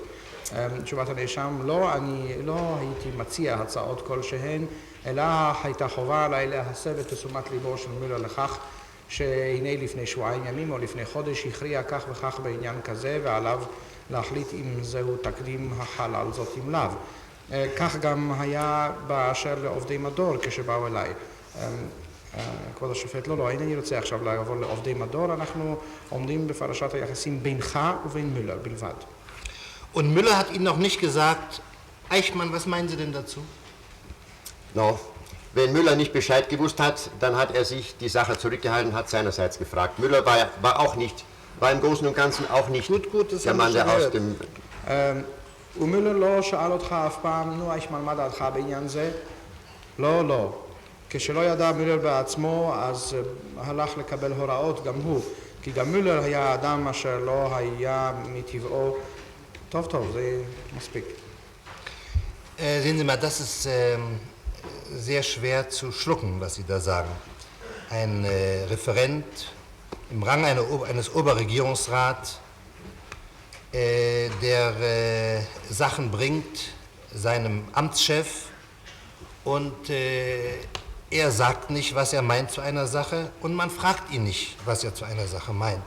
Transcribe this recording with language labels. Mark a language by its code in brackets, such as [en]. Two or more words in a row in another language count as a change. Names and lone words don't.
[he] תשובת הנאשם, לא, אני לא הייתי מציע הצעות כלשהן, אלא הייתה חובה עליי להסב את תשומת ליבו של מולר לכך, שהנה לפני 2 ימים או לפני חודש הכריע כך וכך בעניין כזה, ועליו להחליט אם זהו תקדים החל על זאת אם לאו. כך גם היה באשר לעובדי מדור כשבאו אליי. כבוד השופט, לא, אינני רוצה עכשיו לעבור לעובדי מדור, אנחנו עומדים בפרשת היחסים בינך ובין מולר בלבד. [de] Und Müller hat Ihnen noch nicht gesagt, Eichmann, was meinen Sie denn dazu? No. Wenn Müller nicht Bescheid gewusst hat, dann hat er sich die Sache zurückgehalten, hat seinerseits gefragt. Müller war im Großen und Ganzen auch nicht der Mann, der aus dem... [he] ומולר לא שאל אותך אף פעם, נו אייכמן, מה דעתך בעניין זה? לא. כשלא ידע מולר בעצמו, אז הלך לקבל הוראות גם הוא. כי גם מולר היה אדם אשר לא היה מטבעו. טוב, זה מספיק. [de] Sehen Sie mal, das ist sehr schwer zu schlucken, was Sie da sagen. Ein Referent im Rang eines Oberregierungsrats, der Sachen bringt seinem Amtschef und er sagt nicht, was er meint zu einer Sache und man fragt ihn nicht, was er zu einer Sache meint.